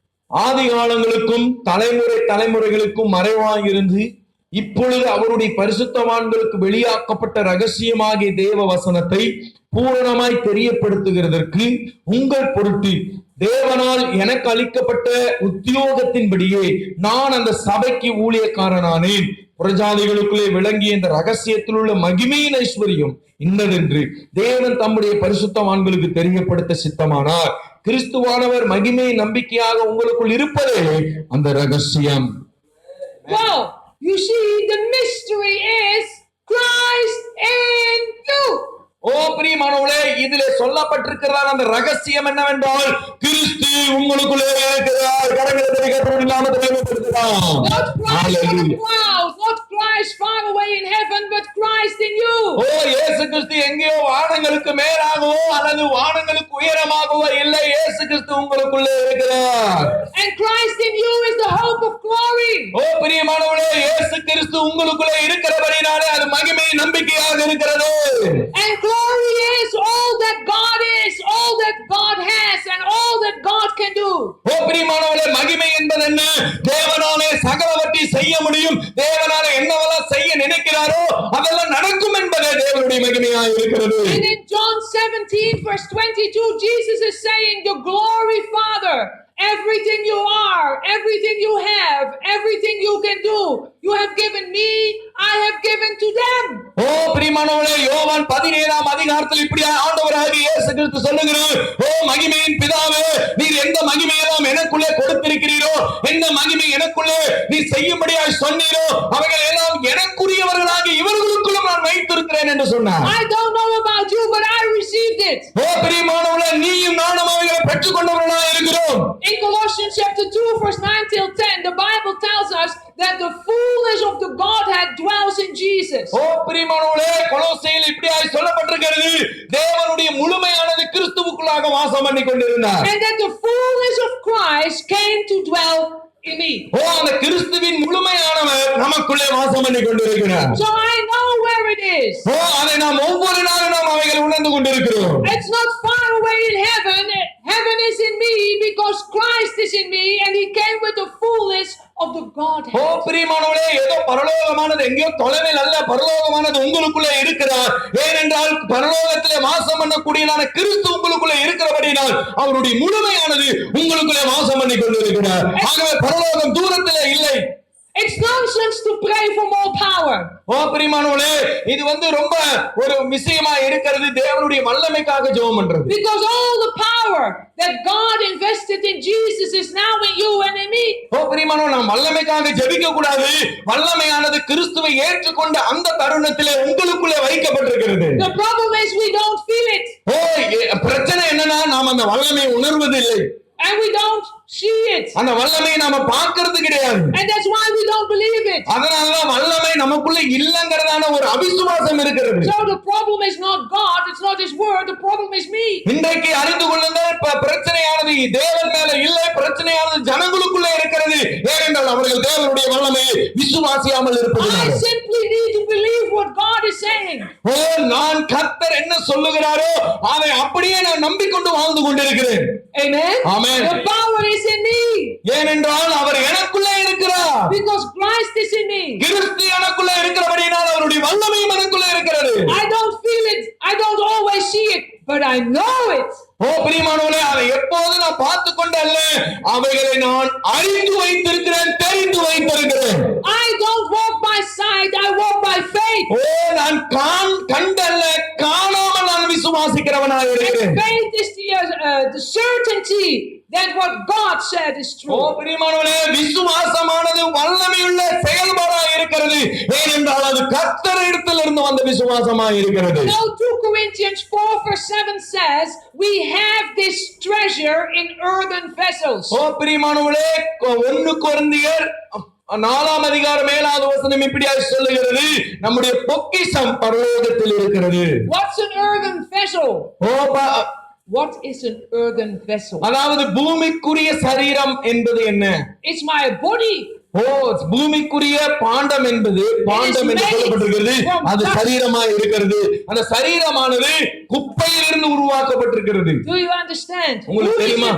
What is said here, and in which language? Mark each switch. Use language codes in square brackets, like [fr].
[ta] ஆதி காலங்களுக்கும் தலைமுறைகளுக்கும் மறைவாயிருந்து இப்பொழுது அவருடைய பரிசுத்தவான்களுக்கு வெளியாக்கப்பட்ட ரகசியமாகிய தேவ வசனத்தை பூரணமாய் தெரியப்படுத்துகிறதற்கு உங்கள் பொருட்டு தேவனால் எனக்கு அளிக்கப்பட்ட உத்தியோகத்தின்படியே நான் அந்த சபைக்கு ஊழியக்காரனானேன். புறஜாதிகளுக்குள்ளே விளங்கிய இந்த ரகசியத்தில் உள்ள மகிமையின் ஐஸ்வர்யம் இன்னதென்று தேவன் தம்முடைய பரிசுத்தவான்களுக்கு தெரியப்படுத்த சித்தமானார். கிறிஸ்துவானவர் மகிமையை நம்பிக்கையாக உங்களுக்குள் இருப்பதே அந்த ரகசியம். [en] Wow, you see, the mystery is Christ in you. [ta] பிரியமானவர்களே, இதிலே சொல்லப்பட்டிருக்கிறார் அந்த ரகசியம் என்னவென்றால் கிறிஸ்து உங்களுக்குள்ளே இருக்கிறார். கரங்களை கர்த்தருடைய நாமத்தை மகிமைப்படுத்தலாம். [en] Not Christ on the clouds, not Christ far away in heaven, but Christ in you. [ta] இயேசு கிறிஸ்து எங்கேயோ வானங்களுக்கு மேலாகவோ அல்லது வானங்களுக்கு உயரமாகவோ இல்லை, இயேசு கிறிஸ்து உங்களுக்குள்ளே இருக்கிறார். [en] And Christ in you is the hope of glory. [ta] பிரியமானவர்களே, இயேசு கிறிஸ்து உங்களுக்குள்ளே இருக்கிறபடினாலே அது மகிமை நம்பிக்கையாக இருக்கிறது. [en] And glory is all that God is, all that God has, and all that God can do. [ta] பிரியமானவர்களே, மகிமை என்பது என்ன? தேவனாலே சகலவற்றை செய்ய முடியும், தேவனாலே என்னவெல்லாம் செய்ய நினைக்கிறாரோ அதெல்லாம் நடக்கும் என்பதே தேவனுடைய மகிமையாக இருக்கிறது. [en] And in John 17 verse 22, Jesus is saying, the glory Father, everything you are, everything you have, everything you can do, you have given me, I have given to them. [ta] பிரியமானவர்களே, யோவான் 17ஆம் அதிகாரத்தில் இப்படி ஆண்டவராகிய இயேசு கிறிஸ்து சொல்லுகிறார், மகிமையின் பிதாவே, நீர் எந்த மகிமையெல்லாம் எனக்குள்ளே கொடுத்திருக்கிறீரோ, எந்த மகிமை எனக்குள்ளே நீ செய்யும்படியாய் சொன்னீரோ அவைகள் எல்லாம் எனக்குரியவர்களாகி இவர்களுக்குள்ளும் நான் வைத்திருக்கிறேன் என்று சொன்னார். [en] I don't know about you, but I received it. [ta] பிரியமானவர்களே, நீயும் நானும் அவைகளை பெற்றுக்கொண்டவர்களாக இருக்கிறோம். [en] In Colossians chapter 2 verse 9 till 10, the Bible tells us that the fullness of the Godhead dwells in Jesus. [ta] பிரியமானவர்களே, கொலோசையில் இப்படியாய் சொல்லப்பட்டிருக்கிறது, தேவனுடைய முழுமையானது கிறிஸ்துவுக்குள்ளாக வாசம் பண்ணி கொண்டிருந்தார். [en] And that the fullness of Christ came to dwell in me. [ta] அந்த கிறிஸ்துவின் முழுமையானவர் நமக்குள்ளே வாசம் பண்ணி கொண்டிருக்கிறார். [en] So I know where it is. [ta] அதை நாம் ஒவ்வொரு நாளும் நாம் அவைகளை உணர்ந்து கொண்டிருக்கிறோம். [en] It's not far away in heaven. Heaven is in me because Christ is in me and he came with the fullness of the Godhead. [ta] பிரியமானவர்களே, ஏதோ பரலோகமானது எங்கேயோ தொலைவில் அல்ல, பரலோகமானது உங்களுக்குள்ளே இருக்கிறார். ஏனென்றால் பரலோகத்திலே வாசம் பண்ணக்கூடியதான கிறிஸ்து உங்களுக்குள்ளே இருக்கிறபடினால் அவருடைய முழுமையானது உங்களுக்குள்ளே வாசம் பண்ணி கொண்டிருக்கிறார். ஆகவே பரலோகம் தூரத்திலே இல்லை. [en] It's nonsense to pray for more power. [ta] ஓ பிரியமானவர்களே, இது ரொம்ப ஒரு விஷயமா இருக்கிறது. தேவனுடைய வல்லமைக்காக ஜெபம் பண்றது. [en] Because all the power that God invested in Jesus is now in you and in me. [ta] ஓ பிரியமானவர்களே, நாம் வல்லமைக்காக ஜெபிக்க கூடாது. வல்லமையானது கிறிஸ்துவை ஏற்றுக்கொண்ட அந்த தருணத்திலே உங்களுக்குள்ளே வைக்கப்பட்டிருக்கிறது. [en] The problem is we don't feel it. [ta] ஓ பிரச்சனை என்னன்னா நாம் அந்த வல்லமையை உணர்வதில்லை. [en] And we don't see it. [ta] அந்த வல்லமையை நாம பார்க்கிறது கிடையாது. [en] And that's why we don't believe it. [ta] அதனாலதான் வல்லமை நமக்குள்ள இல்லங்கறதான ஒரு அவிசுவாசம் இருக்கிறது. [en] So the problem is not God, it's not his word, the problem is me. [ta] இன்றைக்கு அறிந்து கொள்ளுங்கள், பிரச்சனையானது தேவன் மேல இல்லை, பிரச்சனையானது ஜனங்களுக்குள்ள இருக்கிறது. ஏனென்றால் அவர்கள் தேவனுடைய வல்லமையை விசுவாசியாமல் இருப்பதனால. [en] I simply need to believe what God is saying. [ta] ஓ நான் கர்த்தர் என்ன சொல்லுகிறாரோ அதை அப்படியே நான் நம்பிக்கொண்டு வாழ்ந்து கொண்டிருக்கிறேன். [en] Amen. Amen. The power is in me. [ta] ஏனென்றால் அவர் எனக்குள்ளே இருக்கிறார். [en] Because Christ is in me. [ta] கிறிஸ்து எனக்குள்ளே இருக்கிறபடியால் அவருடைய வல்லமையும் எனக்குள்ளே இருக்கிறது. [en] I don't feel it, I don't always see it, but I know it. [ta] ஓ பிரியமானவர்களே, அதை எப்போது நான் பார்த்து கொண்டல்ல, அவைகளை நான் அறிந்து வைத்திருக்கிறேன், தெரிந்து வைத்திருக்கிறேன். [en] I don't walk by sight, I walk by faith. [ta] ஓ நான் கண்டல்ல, காணாமல் நான் விசுவாசிக்கிறவனாய் இருக்கிறேன். [en] Faith is the certainty that what God said is true. [ta] ஓ பிரியமானவர்களே, விசுவாசமானது வல்லமையுள்ள செயல்பாடாய் இருக்கிறது. ஏனென்றால் அது கர்த்தரிடத்திலிருந்து வந்த விசுவாசமாய் இருக்கிறது. [en] Now 2 Corinthians 4:7 says, we have this treasure in earthen vessels. [ta] ஓ பிரியமானவர்களே, 1 கொரிந்தியர் 4ஆம் அதிகாரம் 7வது வசனம் இப்படியாக சொல்லுகிறது, நம்முடைய பொக்கிஷம் பரலோகத்தில் இருக்கிறது. [en] What's an earthen vessel? What is an earthen vessel? [ta] அதாவது பூமிக்குரிய சரீரம் என்பது என்ன? [en] It's my body. [ta] ஓ பூமிக்குரிய பாண்டம் என்பது பாண்டம் என்று சொல்லப்பட்டிருக்கிறது. அது சரீரமாய் இருக்கிறது. அந்த சரீரமானது குப்பையிலிருந்து உருவாக்கப்பட்டிருக்கிறது. [en] Do you understand? [ta] உங்களுக்கு தெரியுமா?